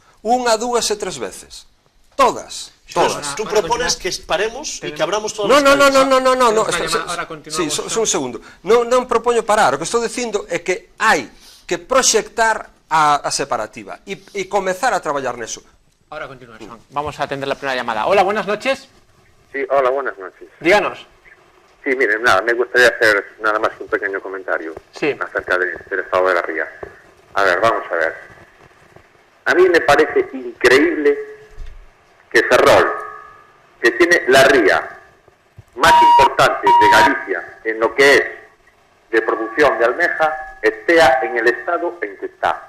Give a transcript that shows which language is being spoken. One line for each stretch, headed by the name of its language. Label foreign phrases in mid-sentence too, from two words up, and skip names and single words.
Galician: 1, 2 e 3 veces. Todas.
Spanish: Tú propones que paremos e que abramos todas as calles. No.
Galician: Sí, só un segundo. Non propoño parar. O que estou dicindo é que hai que proxectar a separativa e comezar a traballar neso.
Spanish: Ahora continúa, Juan. Vamos a atender la primera llamada. Hola, buenas noches. Sí, hola, buenas noches. Díganos. Sí, miren, nada, me gustaría hacer nada más que un pequeño comentario acerca del estado de la ría. A ver, vamos a ver. A mí me parece increíble que Ferrol, que tiene la ría más importante de Galicia en lo que es de producción de almeja, esté en el estado en que está.